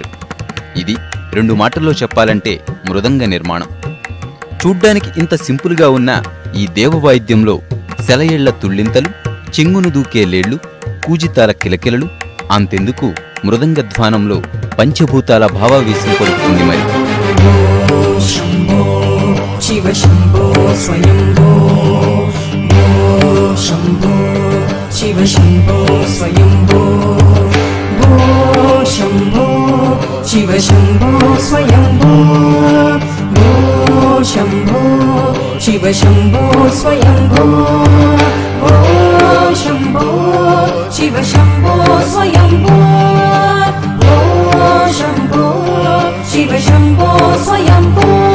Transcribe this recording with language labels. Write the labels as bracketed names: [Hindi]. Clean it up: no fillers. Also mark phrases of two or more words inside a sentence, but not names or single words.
[Telugu] ఇది రెండు మాటల్లో చెప్పాలంటే మృదంగ నిర్మాణం. చూడ్డానికి ఇంత సింపుల్ గా ఉన్న ఈ దేవవాయిద్యంలో సెలయేళ్ల తుళ్ళింతలు, చెంగును దూకే లేళ్లు, కూజితాల కిలకిలలు, అంతెందుకు మృదంగ ధ్వానంలో పంచభూతాల భావావేశం పలుకుతుంది. మరి [Sanskrit] शिव शंभो स्वयंभो भो शंभो शिव शंभो स्वयंभो भो शंभो शिव शंभो स्वयंभो भो शंभो शिव शंभो स्वयंभो भो शंभो शिव शंभो स्वयंभो